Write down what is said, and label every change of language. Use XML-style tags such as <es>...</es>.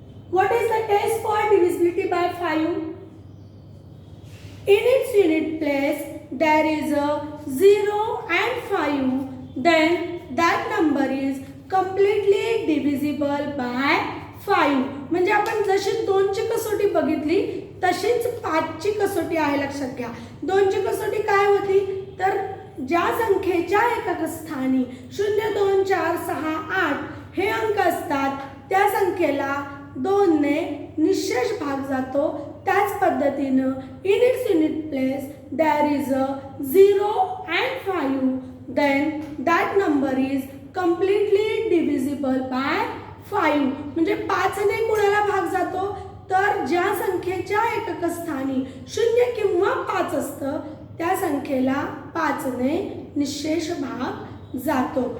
<en>What is the test for divisibility by 5? In its unit place there is a 0 and 5. Then that number is completely divisible by 5.</en> <mr>म्हणजे आपण जशी 2 ची कसोटी बघितली तशीच 5 ची कसोटी आहे. लक्षात घ्या, 2 ची कसोटी काय होती, तर ज्या संख्येच्या एकक स्थानी 0, 2, 4, 6, 8 हे अंक असतात त्या संख्येला 2 ने निशेष भाग जातो. त्याच पद्धतीनं</mr> <en>in its unit place there is a 0 and 5. Then that number is completely divisible by 5.</en> <mr>म्हणजे 5 ने कुणाला भाग जातो, तर ज्या संख्येच्या एकक स्थानी 0 किंवा 5 असतं त्या संख्येला 5 ने निशेष भाग जातो.</mr>